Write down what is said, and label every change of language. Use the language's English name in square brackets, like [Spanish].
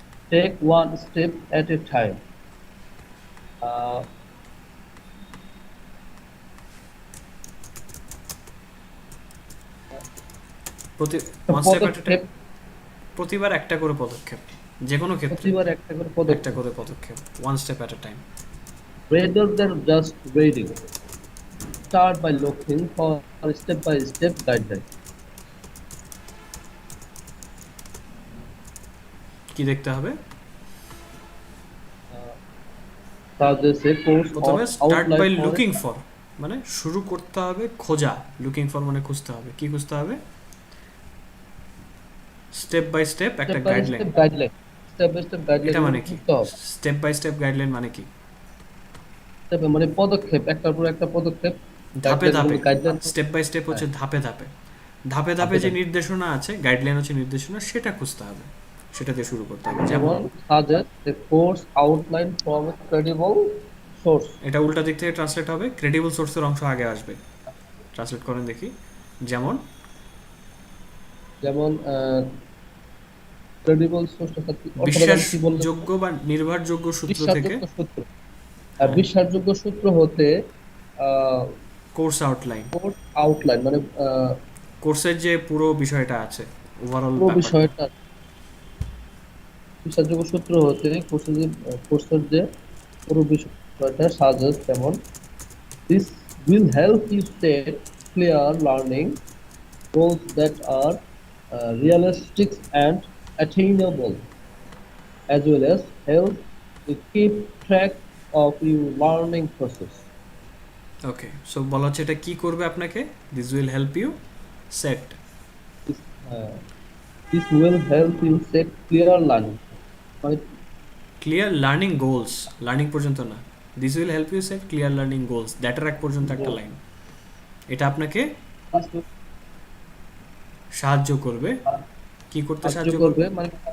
[English] Take one step at a time. Uh, প্রতি one step at a time, [Bangla] পদক্ষেপ, প্রতিবার একটা করে পদক্ষেপ, যে কোনো ক্ষেত্রে প্রতিবার একটা করে একটা পদক্ষেপ, করে পদক্ষেপ, [English] One step at a time. rather than just reading. Start by looking for a step-by-step guideline. [Bangla] কি দেখতে হবে? [English] Such as a course or প্রথমে start by outline for looking for, [Bangla] মানে শুরু করতে হবে খোঁজা, লুকিং ফর মানে খুঁজতে হবে, কি খুঁজতে হবে? [English] Step by step একটা guideline. step-by-step guideline. Step-by-step guideline [Bangla] এটা মানে কি? খুঁজতে হবে। স্টেপ বাই স্টেপ গাইডলাইন মানে কি? Step মানে পদক্ষেপ, একটার পর একটা পদক্ষেপ, ধাপে ধাপে, গাইডলাইন। স্টেপ বাই স্টেপ হচ্ছে ধাপে ধাপে, ধাপে ধাপে যে নির্দেশনা আছে, গাইডলাইন হচ্ছে নির্দেশনা, সেটা খুঁজতে হবে, সেটা দিয়ে শুরু করতে হবে। যেমন [English] যেমন suggest a course outline from a credible source. [Bangla] এটা উল্টা দিক থেকে ট্রান্সলেট হবে, ক্রেডিবল সোর্সের অংশ আগে আসবে। ট্রান্সলেট করেন দেখি। যেমন যেমন credible source অর্থাৎ কি বলবো? বিশ্বাসযোগ্য বা নির্ভরযোগ্য সূত্র থেকে, বিশ্বাসযোগ্য সূত্র। হ্যাঁ, বিশ্বাসযোগ্য সূত্র হতে কোর্স আউটলাইন, কোর্স আউটলাইন মানে কোর্সের যে পুরো বিষয়টা আছে, ওভারঅল পুরো ব্যাপারটা। বিষয়টা, বিশ্বাসযোগ্য সূত্র হতে কোর্সের যে পুরো বিষয়টা সাজেস্ট, যেমন [English] this will help you set clear learning goals that are realistic and attainable, as well as help you keep track of your learning process. [Bangla] Okay, so বলা হচ্ছে এটা কি করবে আপনাকে? [English] This will help you set, This, uh, this will help you set clear learning. [Bangla] মানে [English] clear learning goals, learning পর্যন্ত না, this will help you set clear learning goals, [Bangla] দ্যাটের এক পর্যন্ত একটা লাইন। এটা আপনাকে সাহায্য করবে কি করতে সাহায্য করবে মানে